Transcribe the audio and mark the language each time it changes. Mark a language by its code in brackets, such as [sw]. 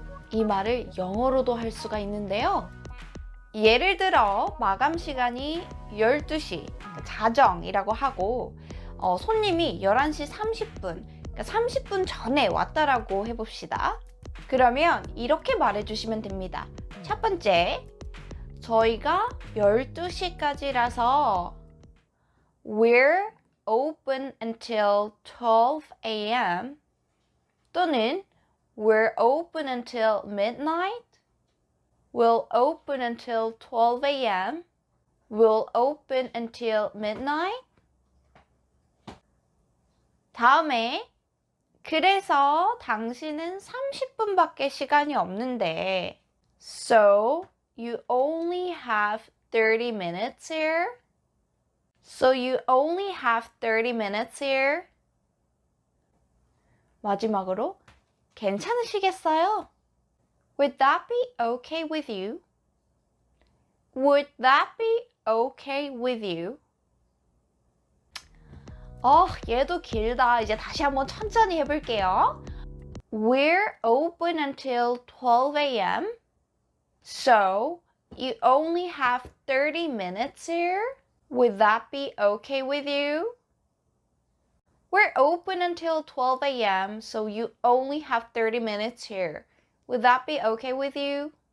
[ko] 이 말을 영어로도 할 수가 있는데요. 예를 들어 마감 시간이 12시 자정이라고 하고 손님이 11시 30분 그러니까 30분 전에 왔다라고 해봅시다. 그러면 이렇게 말해주시면 됩니다. 첫 번째, 저희가 12시까지라서 [en] We're open until 12 a.m. 또는 We're open until midnight. We'll open until 12 a.m. We'll open until midnight. [ko] 다음에 그래서 당신은 30분밖에 시간이 없는데 [en] So you only have 30 minutes here. So you only have 30 minutes here. [ko] 마지막으로 괜찮으시겠어요? [en] Would that be okay with you? Would that be okay with you? [ko] 얘도 길다. 이제 다시 한번 천천히 해볼게요. [en] We're open until 12 a.m. So you only have 30 minutes here. Would that be okay with you? We're open until 12 a.m. So you only have 30 minutes here. Would that be okay with you?